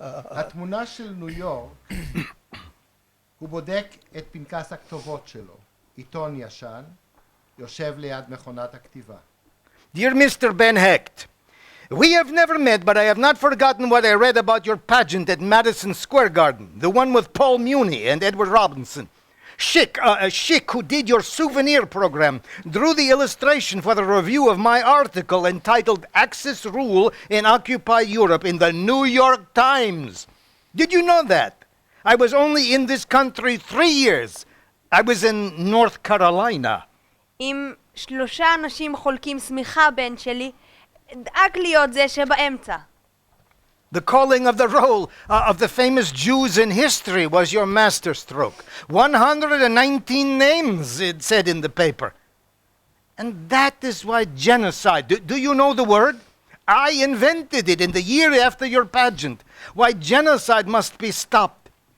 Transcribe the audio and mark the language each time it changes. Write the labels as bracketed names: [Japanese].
[Hebrew] התמונה של ניו יורק, הוא בודק את פנקס הכתובות שלו. עיתון ישן, יושב ליד מכונת הכתיבה. [English] Dear Mr. Ben Hecht, we have never met, but I have not forgotten what I read about your pageant at Madison Square Garden, the one with Paul Muni and Edward Robinson. Schick, who did your souvenir program, drew the illustration for the review of my article entitled Axis Rule in Occupy Europe in the New York Times. Did you know that? I was only in this country 3 years. I was in North Carolina. [Hebrew] אם 3 אנשים חולקים שמיכה, בן שלי, דאג להיות זה שבאמצע. [English] The calling of the roll of the famous Jews in history was your masterstroke. 119 names, it said in the paper. And that is why genocide, do you know the word? I invented it in the year after your pageant. Why genocide must be stopped.